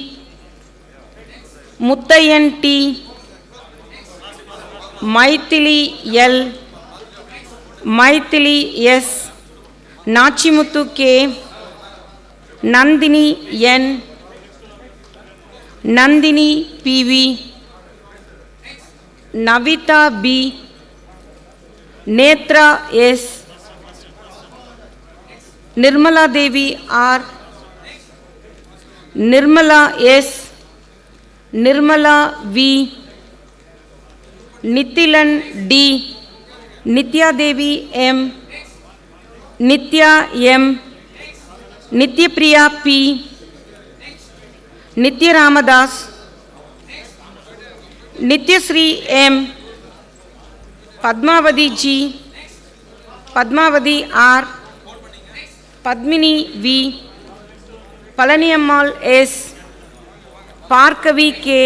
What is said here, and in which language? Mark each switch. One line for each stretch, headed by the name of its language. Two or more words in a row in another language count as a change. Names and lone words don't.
English: Muttayan T, Maithili L, Maithili S, Nachimuthu K, Nandini N, Nandini PV, Navita B, Netra S, Nirmala Devi R, Nirmala S, Nirmala V, Nithilan D, Nitya Devi M, Nitya M, Nityapriya P, Nitya Ramadas, Nityasri M, Padmavati G, Padmavati R, Padmini V, Palaniammal S, Parkavi K,